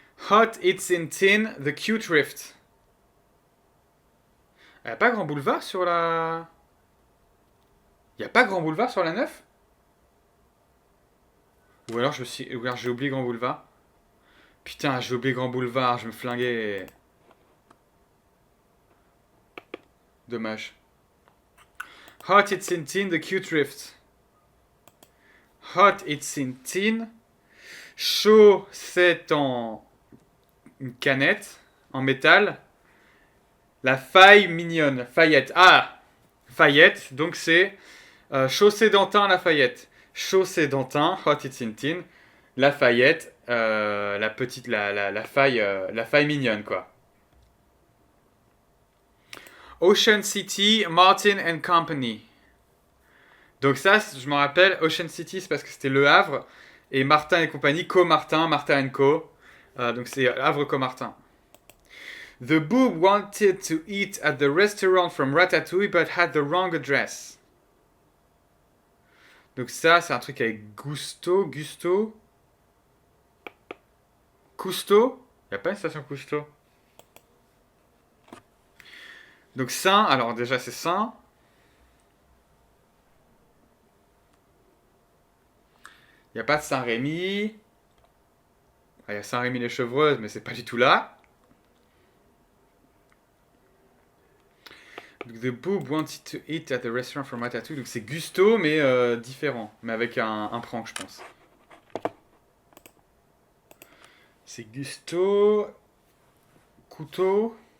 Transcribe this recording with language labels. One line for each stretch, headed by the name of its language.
English: Hot It's in Tin, The Cute Rift.
French: Il n'y a pas Grand Boulevard sur la... Il n'y a pas Grand Boulevard sur la 9? Ou alors j'ai oublié Grand Boulevard. Putain, j'ai oublié Grand Boulevard, je me flinguais. Dommage.
English: Hot It's in Tin, The Cute Rift. Hot It's in Tin.
French: Chaud, c'est en une canette, en métal. La faille mignonne. Fayette. Ah, Fayette, donc c'est Chaussée d'Antin Lafayette. Chaussée d'Antin,
English: Hot It's in Tin.
French: Lafayette, la petite, la faille mignonne, quoi.
English: Ocean City, Martin and Company.
French: Donc ça, je me rappelle, Ocean City, c'est parce que c'était Le Havre. Et Martin et compagnie, Co-Martin, Martin Co. Donc c'est Havre Co-Martin.
English: The boob wanted to eat at the restaurant from Ratatouille, but had the wrong address.
French: Donc ça, c'est un truc avec Gusto. Cousteau. Il n'y a pas une station Cousteau. Donc Saint, alors déjà c'est Saint. Il n'y a pas de Saint-Rémy. Il y a Saint-Rémy-les-Chevreuses, mais c'est pas du tout là.
English: The boob wanted to eat at the restaurant from Ratatouille.
French: Donc c'est Gusto, mais différent. Mais avec un prank, je pense. C'est Gusto. Couteau.